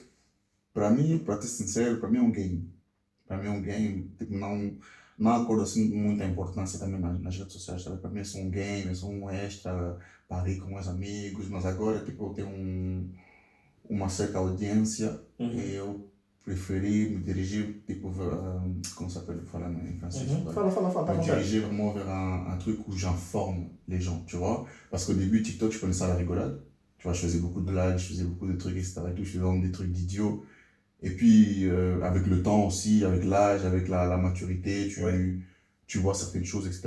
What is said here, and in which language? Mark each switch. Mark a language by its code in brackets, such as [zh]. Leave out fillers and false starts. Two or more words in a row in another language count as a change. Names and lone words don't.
[pt] Para mim, para ser sincero, para mim é um game. Para mim é um game, tipo, não acordo assim muita importância também nas redes sociais, sabe? Para mim é só um game, é só um extra para rir com meus amigos, mas agora tipo, eu tenho uma certa audiência e eu preferi me dirigir, tipo, [fr] comment ça s'appelle, [pt] falar em francês? Fala. [fr] Me diriger vraiment vers un truc où j'informe les gens, tu vois. Parce qu'au début, TikTok, je prenais ça à la rigolade. Tu vois, je faisais beaucoup de blagues, je faisais beaucoup de trucs, etc. Et tout, je faisais vraiment des trucs d'idiots. Et puis, avec le temps aussi, avec l'âge, avec la maturité, tu vois certaines choses, etc.